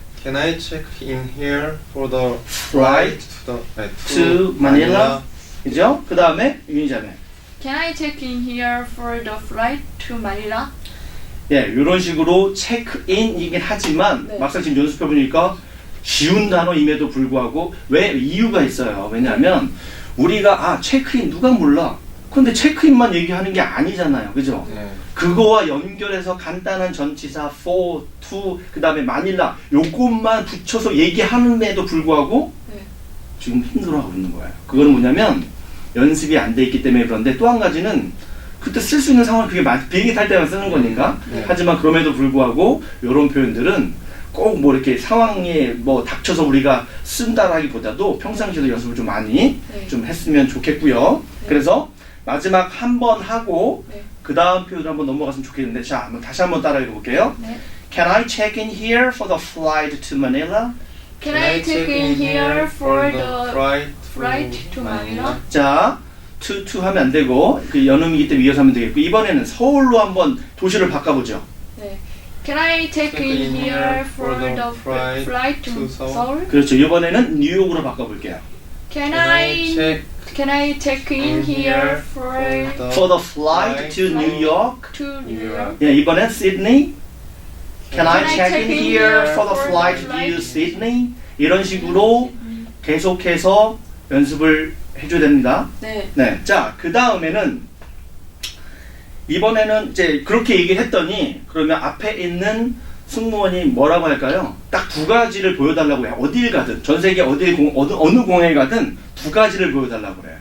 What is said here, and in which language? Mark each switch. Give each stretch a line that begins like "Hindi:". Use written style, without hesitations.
English: Can I check in here for the Flight to
Korean: Manila? 그죠? 그 다음에 윤희자매.
English: Can I check in here for the flight to Manila?
Korean: 예, 이런 식으로 체크인이긴 하지만 네. 막상 지금 연습해보니까 쉬운 단어임에도 불구하고 왜 이유가 있어요. 왜냐하면 우리가 체크인 누가 몰라. 근데 체크인만 얘기하는 게 아니잖아요. 그죠? 네. 그거와 연결해서 간단한 전치사 for, to, 그 다음에 마닐라 요것만 붙여서 얘기하는데도 불구하고 네. 지금 힘들어하고 있는 거예요. 그거는 뭐냐면 연습이 안 돼 있기 때문에 그런데 또 한 가지는 그때 쓸 수 있는 상황은 그게 비행기 탈 때만 쓰는 거니까. 네. 하지만 그럼에도 불구하고 이런 표현들은 꼭 뭐 이렇게 상황에 뭐 닥쳐서 우리가 쓴다라기보다도 평상시에도 연습을 좀 많이 네. 좀 했으면 좋겠고요. 네. 그래서 마지막 한 번 하고 네. 그 다음 표현을 한번 넘어갔으면 좋겠는데 자, 다시 한번 따라 읽어볼게요. 네.
English: Can I check in here for the flight to Manila? Can I check in here for the flight flight to Manila?
Korean: 자, to 하면 안 되고 그 연음이기 때문에 이어서 하면 되겠고 이번에는 서울로 한번 도시를 바꿔보죠. 네.
English: Can I check in here for the flight to Seoul?
Korean: 그렇죠. 이번에는 뉴욕으로 바꿔볼게요.
English: Can I check in here for For the flight to New York. to New York?
Korean: 예, 이번엔 Sydney.
English: Can I check in here for the flight to Sydney?
Korean: 이런 식으로 계속해서 연습을 해줘야 됩니다. 네. 네, 자, 그 다음에는 이번에는 이제 그렇게 얘기를 했더니 그러면 앞에 있는 승무원이 뭐라고 할까요? 딱 두 가지를 보여달라고 해요. 어딜 가든 전 세계 어느 공항에 가든 두 가지를 보여달라고 그래요.